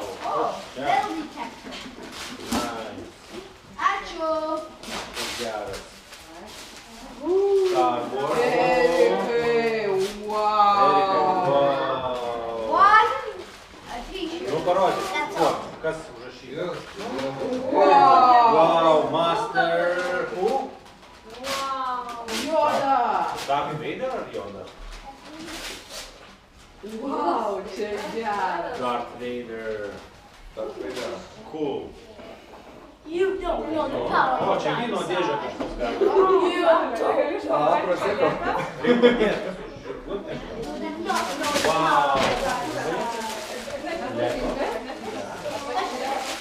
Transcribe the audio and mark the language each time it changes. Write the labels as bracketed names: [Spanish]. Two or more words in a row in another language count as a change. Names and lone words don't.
[Lithuanian] Vėlgi čia. Ačiū. Geras. Cardboard. Erikai, wow. One. Atvyšiu. Nu, parodyk. Kuo? Kas užrašyta? Wow. [English] Master. Who? [Lithuanian] Joda. Darth Vader ar Yoda? Wow, čia geras. [English] Darth Vader. Cool. You don't know the power [Lithuanian] O, [English] of [Lithuanian] čia vyno [English] dinosaurs. [Lithuanian] dėžė kažkas gali. Prosecco. Reikia padėti. Wow.